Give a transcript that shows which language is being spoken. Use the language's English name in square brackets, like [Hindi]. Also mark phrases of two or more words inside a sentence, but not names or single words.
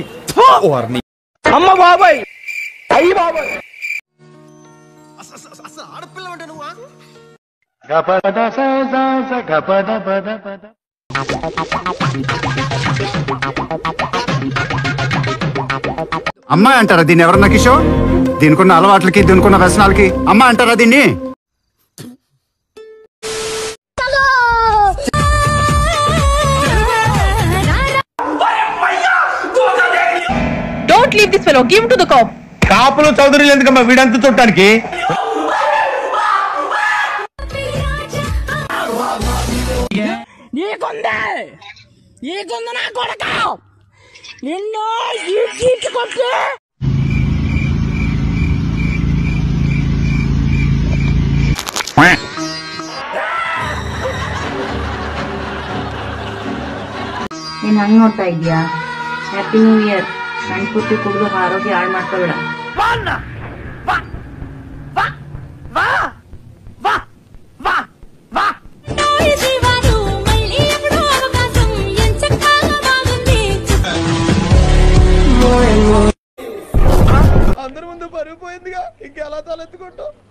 [Telugu] అమ్మ బాబాయ్ అయ్యి బాబాయ్ అసలు ఆడపిల్ల అంటే నువ్వా అమ్మాయి అంటారా దీన్ని ఎవరన్నా కిషోర్? దీనికున్న అలవాట్లకి దీనికున్న వ్యసనాలకి అమ్మ అంటారా దీన్ని? [English] Don't leave this fellow. Give him to the cop. [Telugu] కాపులు చౌదరులు ఎందుకమ్మా వీడంతా చూడటానికి నీకుంది నా కొడక నిన్ను ఈడ్చుకొచ్చి [Kannada] ನೀನ್ ಹಂಗ್ ನೋಡ್ತಾ ಇದ್ಯಾ? [English] Happy New Year. [Kannada] ಸಣ್ಣ ಪುಟ್ಟಿ ಕುಡಿದು ಆರೋಗ್ಯ ಹಾಳು ಮಾಡ್ಕೋಬೇಡ. [Telugu] అందరి ముందు పరుగు పోయిందిగా ఇంకెలా తలెత్తుకుంటావు